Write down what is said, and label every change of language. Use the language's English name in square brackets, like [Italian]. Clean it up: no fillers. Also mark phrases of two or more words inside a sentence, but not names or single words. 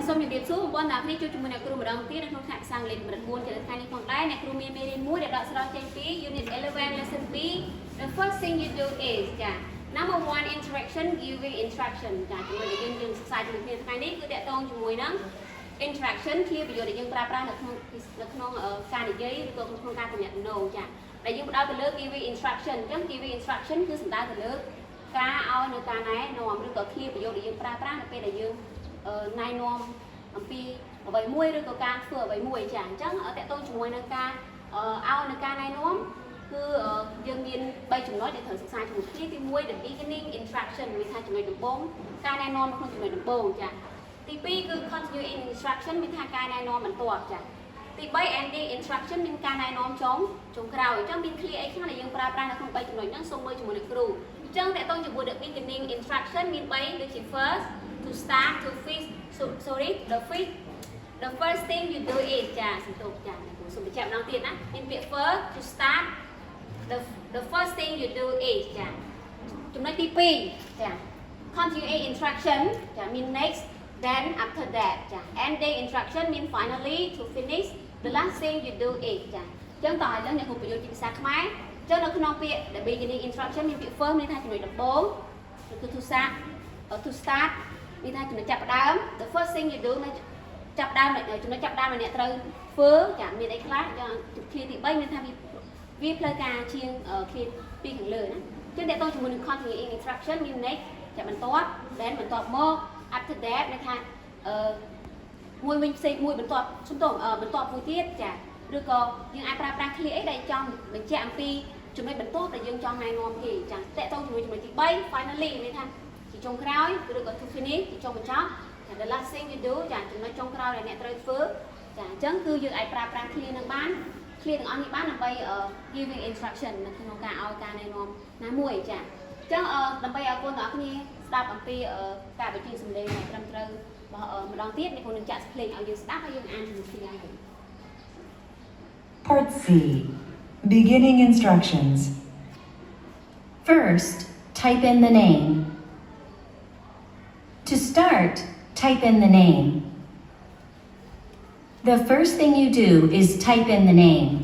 [Khmer] រៀបសួរបងប្អូនអ្នកនេះជួយជាមួយអ្នកគ្រូម្ដងទៀតនៅក្នុងថ្នាក់ភាសាអង់គ្លេសកម្រិត4ជាថ្ងៃនេះផងដែរអ្នកគ្រូមានមេរៀនមួយដែលដកស្រង់ចេញពី [English] Unit 11 Lesson 2 The first thing you do is [Khmer] ចា [English] Number 1 interaction giving instruction [Khmer] ចាជាមួយដែលយើងសិក្សាជាមួយ គ្នាថ្ងៃនេះគឺតកតងជាមួយនឹង interaction ជាប្រយោគដែលយើងប្រើប្រាស់នៅក្នុងការនិយាយឬក៏ក្នុងការទំនាក់ទំនងចាដែលយើងផ្ដោតទៅលើ [English] giving instruction [Khmer] អញ្ចឹង [English] giving instruction [Khmer] គឺសំដៅទៅលើការ ឲ្យនៅការណែនាំឬក៏ឃ្លាប្រយោគដែលយើងប្រើប្រាស់នៅពេលដែលយើងណែនាំអំពីអ្វីមួយឬក៏ការធ្វើអ្វីមួយចាអញ្ចឹង តកតងជាមួយនឹងការឲ្យនៅការណែនាំគឺយើងមាន3ចំណុចដែលត្រូវសិក្សាជាមួយគ្នាទី1 [English] the beginning instruction [Khmer] មានថាចំណុចដំបូងការណែនាំក្នុងចំណុចដំបូងចាទី2គឺ [English] continuing instruction [Khmer] មានថាការណែនាំបន្ទាប់ចាទី3 [English] ending instruction [Khmer] មានការណែនាំចុងក្រោយអញ្ចឹងមានឃ្លាអីខ្លះដែលយើងប្រើប្រាស់នៅក្នុង3ចំណុចហ្នឹងសូមមើលជាមួយនឹងគ្រូអញ្ចឹងតកតងជាមួយ [English] the beginning instruction [Khmer] មាន3ដូចជា [English] first to start to fix the first thing you do is [Khmer] ចាសន្ទុកចាគ្រូសូមបញ្ជាក់ម្ដងទៀតណាមានពាក្យ [English] first to start the first thing you do is [Khmer] ចាចំណុចទី2ចា [English] continuing instruction [Khmer] ចាមាន [English] next then after that [Khmer] ចា [English] ending instruction [Khmer] មាន [English] finally to finish the last thing you do is [Khmer] ចាអញ្ចឹងតោះឥឡូវអ្នកគ្រូបញ្យល់ជាភាសាខ្មែរ អញ្ចឹងនៅក្នុងពាក្យ [English] the beginning instruction [Khmer] មានពាក្យ first មានថាចំណុចដំបូងគឺ [English] to start [Khmer] មានថាចំណុចចាប់ផ្ដើម [English] the first thing you do [Khmer] នៅចាប់ផ្ដើមចំណុចចាប់ផ្ដើមដែលអ្នកត្រូវធ្វើចាមានអីខ្លះយ៉ាងឃ្លាទី3មានថាវាផ្លូវការជាង ឃ្លាពីខាងលើណាចឹងតើតើជាមួយនឹង [English] continuing instruction [Khmer] មាន next ចាបន្ទាប់ then បន្ទាប់មក [English] after that [Khmer] មានថាមួយវិញផ្សេងមួយបន្ទាប់បន្ទាប់មួយទៀតចាឬក៏ យើងអាចប្រើប្រាស់ឃ្លាអីដែលចង់បញ្ជាក់អំពីចំណុចបន្ទាប់ដែលយើងចង់ណែនាំគេចាតើតើជាមួយចំណុចទី3 finally មានថាជាចុងក្រោយឬក៏ [English] to finish [Khmer] ជាចុងបញ្ចប់ [English] the last thing you do [Khmer] ចាចំណុចចុងក្រោយដែលអ្នកត្រូវធ្វើចាអញ្ចឹងគឺយើងអាចប្រើប្រាស់ឃ្លានឹងបានឃ្លាទាំងអស់នេះបានដើម្បី [English] giving instruction [Khmer] នៅក្នុងការឲ្យការណែនាំណាមួយចាអញ្ចឹងដើម្បីឲ្យបងប្អូនទាំងអស់គ្នាស្ដាប់អំពីការបញ្ចេញសម្លេងដែលត្រឹមត្រូវម្ដងទៀតអ្នកគ្រូនឹងចាក់ភ្លេងឲ្យយើងស្ដាប់ហើយយើងអានជាមួយគ្នាវិញ [English] Part C. Beginning instructions. First, type in the name. To start, type in the name. The first thing you do is type in the name.